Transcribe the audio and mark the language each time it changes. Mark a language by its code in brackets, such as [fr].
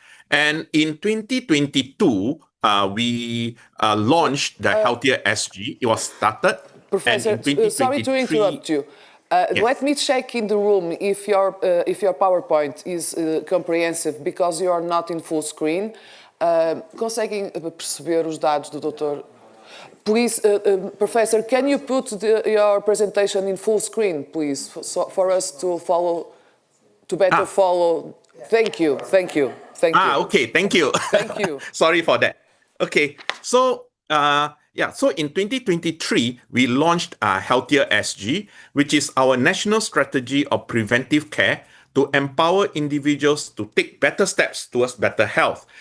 [en] And in 2022, we launched the Healthier SG. It was started. Professor, sorry to interrupt you. Yes. Let me check in the room if your PowerPoint is comprehensive, because you are not in full screen. [pt] Conseguem perceber os dados do doutor? [en] Please, Professor, can you put your presentation in full screen, please, for us to follow, to better follow? Thank you. Okay, thank you. Thank you. Sorry for that. Okay, so so in 2023, we launched Healthier SG, which is our national strategy of preventive care to empower individuals to take better steps towards better health.